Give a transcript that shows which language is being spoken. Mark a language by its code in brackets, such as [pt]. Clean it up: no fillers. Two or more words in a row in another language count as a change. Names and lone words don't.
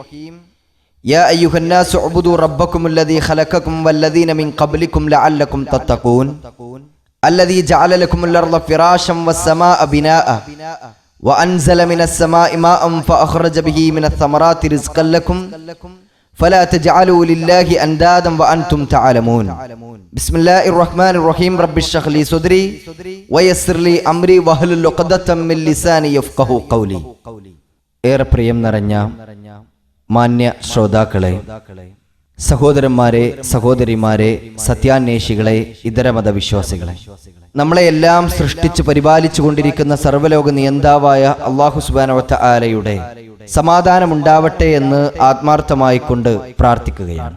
[ar] يا أيها الناس اعبدوا ربكم الذي خلقكم والذين من قبلكم لعلكم تتقون الذي جعل لكم الأرض فراشا والسماء بناء وأنزل من السماء ماء فأخرج به من الثمرات رزقا لكم فلا تجعلوا لله أندادا وأنتم تعلمون. بسم الله الرحمن الرحيم. رب اشرح لي صدري ويسر لي أمري واحلل عقدة من لساني يفقهوا قولي. [ml] ഏറെ പ്രിയം നിറഞ്ഞ മാന്യ ശ്രോതാക്കളെ, സഹോദരന്മാരെ, സഹോദരിമാരെ, സത്യാന്വേഷികളെ, ഇതര മതവിശ്വാസികളെ, നമ്മളെയെല്ലാം സൃഷ്ടിച്ച് പരിപാലിച്ചു കൊണ്ടിരിക്കുന്ന സർവ്വലോക നിയന്താവായ [ar] الله سبحانه وتعالى [ml] സമാധാനമുണ്ടാവട്ടെ എന്ന് ആത്മാർത്ഥമായി കൊണ്ട് പ്രാർത്ഥിക്കുകയാണ്.